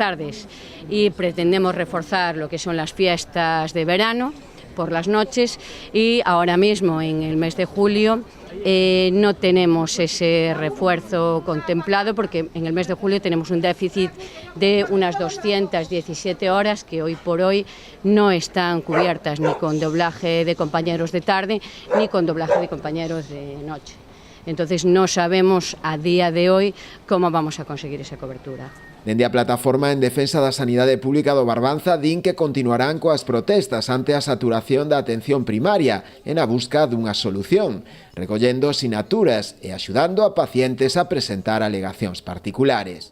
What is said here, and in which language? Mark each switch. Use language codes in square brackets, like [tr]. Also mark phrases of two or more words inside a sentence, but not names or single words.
[es] tardes y pretendemos reforzar lo que son las fiestas de verano por las noches y ahora mismo en el mes de julio no tenemos ese refuerzo contemplado porque en el mes de julio tenemos un déficit de unas 217 horas que hoy por hoy no están cubiertas ni con doblaje de compañeros de tarde ni con doblaje de compañeros de noche. Entonces no sabemos a día de hoy cómo vamos a conseguir esa cobertura. [gl] Dende a Plataforma en Defensa da Sanidade Pública do Barbanza din que continuarán coas protestas ante a saturación da atención primaria e na busca dunha solución, recollendo sinaturas e axudando a pacientes a presentar alegacións particulares.